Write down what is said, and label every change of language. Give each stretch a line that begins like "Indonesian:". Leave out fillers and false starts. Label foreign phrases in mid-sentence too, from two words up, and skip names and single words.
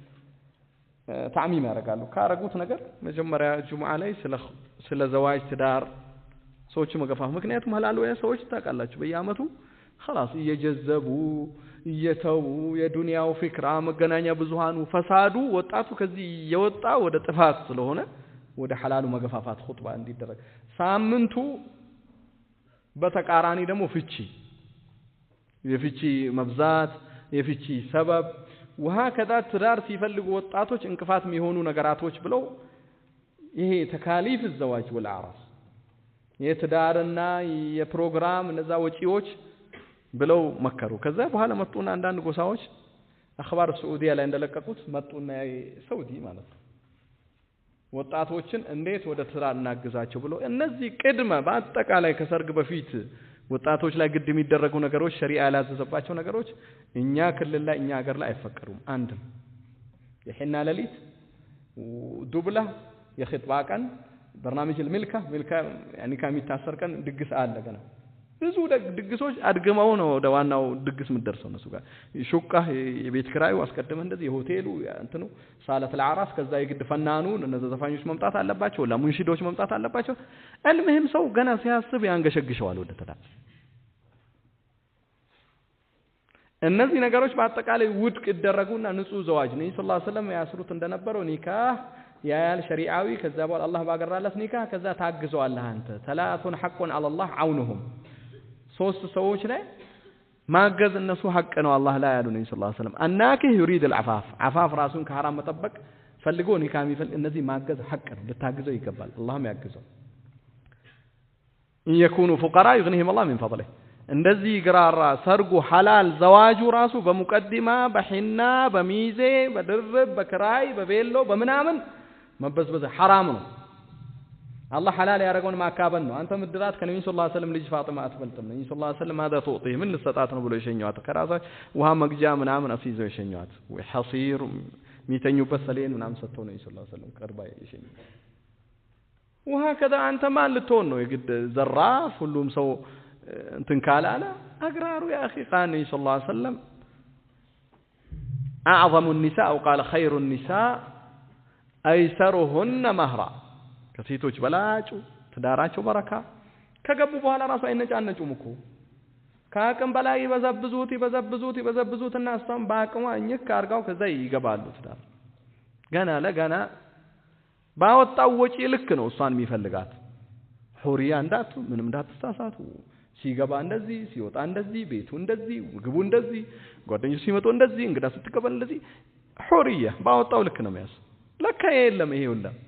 Amharic: ተዕሚም ያደርጋሉ ካረጉት ነገር መጀመሪያ ጁምዓ ላይ ስለ ዘዋጅ ትዳር ሰዎች መገፋፍ ምክንያቱም ሐላል ወይ ሰዎች ታውቃላችሁ በየአመቱ خلاص እየጀዘቡ እየተው የዱንያው ፍክራ መገናኛ ብዙሃኑ ፈሳዱ ወጣቱ ከዚህ የወጣ ወደ ጥፋት ስለሆነ ወደ ሐላሉ መገፋፋት ኹጥባ እንዲደረግ ሳምንቱ በተቃራኒ ደግሞ ፍቺ የፍቺ መብዛት የፍቺ ሰበብ وهكذا ትዳር ሲፈልጉ ወጣቶች እንቅፋት የሚሆኑ ነገራቶች ብለው ይሄ
Arabic: تكاليف الزواج والعرس
Amharic: የትዳርና የፕሮግራም እነዛ ወጪዎች ብለው መከሩ ከዛ በኋላ መጡና አንዳንድ ጎሳዎች
Arabic: أخبار السعودية
Amharic: ላይ እንደለቀቁት መጡና ሳውዲ ማለት ነው ወጣቶችን እንዴት ወደ ትዳር እናግዛቸው ብለው እነዚህ ቅድመ በአጠቃላይ ከሰርግ በፊት ወጣቶች ላይ ግድ የሚደረጉ ነገሮች ሸሪዓ ያላዘዘባቸው ነገሮች እኛ ክልል ላይ እኛ ሀገር ላይ አይፈቀዱም አንድም የሕና ለሊት ዱብላ የኺጥባ ቀን
Arabic: برنامج الملكه يعني
Amharic: ከሚታሰር ቀን ድግስ አለ ገና ብዙ ድግሶች አድገመው ነው ወደ ዋናው ድግስ ምደርሰው እነሱ ጋር ሹቃ የቤት ክራዩ አስቀድመ እንደዚህ የሆቴሉ እንትኑ ሳለት العراس ከዛ የግድ ፈናኑን እነዛ ዘፋኞች መምጣት አለባቸው ለሙንሺዶች መምጣት አለባቸው المهم ሰው ገና ሲያስብ ያንገሸግሸዋል ወደ ተዳ እነዚህ ነገሮች በአጠቃላይ ውድቅ ይደረጉና ንጹህ ዘዋጅ ነው
Arabic: صلى الله عليه وسلم
Amharic: ያስሩት እንደነበረው ኒካህ ያያል ሸሪዓዊ ከዛ በኋላ አላህ ባገራለት ኒካህ ከዛ ታግዘዋለህ አንተ
Arabic: ثلاث حق على الله عونهم
Amharic: ሶስት ሰዎች ላይ ማገዝ እነሱ ሐቅ ነው አላህ ላይ ያሉ ነው
Arabic: صلى الله عليه وسلم
Amharic: አናከ
Arabic: يريد العفاف عفاف
Amharic: ራሱን ከሐራም መጠበቅ ፈልጎ ኒካህ የሚፈልግ እነዚህ ማገዝ ሐቅ ነው ልታግዘው ይገባል አላህም ያግዘው
Arabic: ان يكونوا فقراء يغنيهم الله من فضله
Amharic: እንደዚህ ግራራ ሰርጉ ሐላል ዘዋጁ ራሱ በሙቀዲማ በሒና በሚዜ በድርብ በክራይ በቤሎ በመናምን መበዝበዝ حرام ነው
Arabic: الله حلال
Amharic: ያረጋውን ማካበን ነው አንተ ምድራት ከነብዩ
Arabic: صلى الله عليه وسلم
Amharic: ልጅ ፋጢማ አትበልጥም ነብዩ
Arabic: صلى الله عليه وسلم
Amharic: ማዳ ተውጥይ ምን ልሰጣት ነው ብሎ ይሸኛዋት ከራሳ ውሃ መግጃ ምናምን አስይዘው ይሸኛዋት ወይ ሐሲር ሚተኙበት ሰሌን ምናምን ሰጥተው ነብዩ
Arabic: صلى الله عليه وسلم
Amharic: ቀርባ ይሸኛዋት وهكذا አንተ ማን ልትሆን ነው የግድ ዘራፍ ሁሉም ሰው እንትን ካላለ አግራሩ
Arabic: يا اخي قال النبي صلى الله عليه وسلم اعظم النساء وقال خير النساء ايسرهن مهرا
Amharic: ከሴቶች በላጩ ትዳራቸው በረካ ከገቡ በኋላ ራሱ አይነጫነጩም እኮ ከአቅም በላይ ይበዘብዙትና እሷም በአቅሟ እኝክ አርጋው ከዛ ይገባሉ ትዳር ገና ለገና ባወጣው ወጪ ልክ ነው እሷን የሚፈልጋት ሑሪያ እንዳቱ ምንም እንዳትሳሳቱ ሲገባ እንደዚህ ሲወጣ እንደዚህ ቤቱ እንደዚህ ግቡ እንደዚህ ጓደኞች ሲመጡ እንደዚህ እንግዳ ስትቀበል እንደዚህ ሑሪያ ባወጣው ልክ ነው የሚያስ ለካ የለም ይሄ ሁላ